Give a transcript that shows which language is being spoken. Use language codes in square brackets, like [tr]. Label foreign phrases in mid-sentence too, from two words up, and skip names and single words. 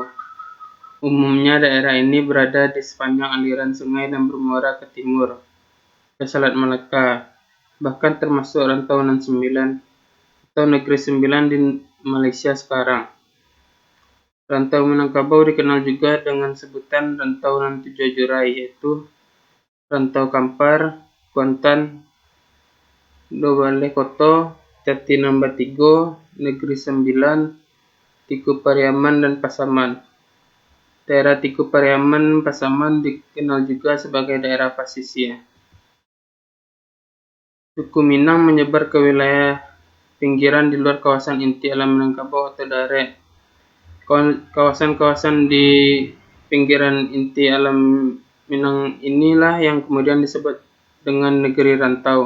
[id] Umumnya daerah ini berada di sepanjang aliran sungai dan bermuara ke timur, ke Selat Malaka, bahkan termasuk Rantau Nan Sembilan atau Negeri Sembilan di Malaysia sekarang. Rantau Minangkabau dikenal juga dengan sebutan Rantau Nan Tujuh Jurai, yaitu Rantau Kampar, Kuantan, Dobale Koto, Jatinangor Batigo, Negeri Sembilan, Tiku Pariaman, dan Pasaman. Daerah Tiku Pariaman Pasaman dikenal juga sebagai daerah pasisir. Suku Minang menyebar ke wilayah pinggiran di luar kawasan inti alam Minangkabau atau Dare. Kawasan-kawasan di pinggiran inti alam Minang inilah yang kemudian disebut dengan negeri rantau.